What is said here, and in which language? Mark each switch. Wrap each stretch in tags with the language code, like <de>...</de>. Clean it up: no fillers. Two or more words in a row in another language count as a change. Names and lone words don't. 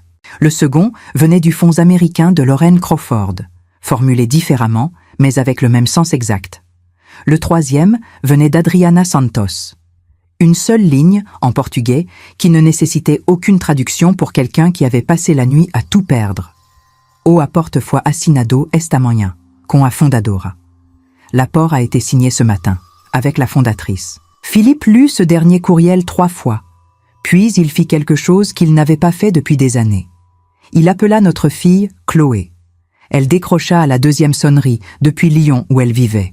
<fr>Le second venait du fonds américain de Lorraine Crawford, formulé différemment, mais avec le même sens exact. Le troisième venait d'Adriana Santos. Une seule ligne, en portugais, qui ne nécessitait aucune traduction pour quelqu'un qui avait passé la nuit à tout perdre.</fr> <pt>O apporte foi assinado esta manhã, com a fundadora.</pt> <fr>L'apport a été signé ce matin, avec la fondatrice. Philippe lut ce dernier courriel 3 fois, puis il fit quelque chose qu'il n'avait pas fait depuis des années. Il appela notre fille Chloé. Elle décrocha à la 2e sonnerie, depuis Lyon où elle vivait.</fr>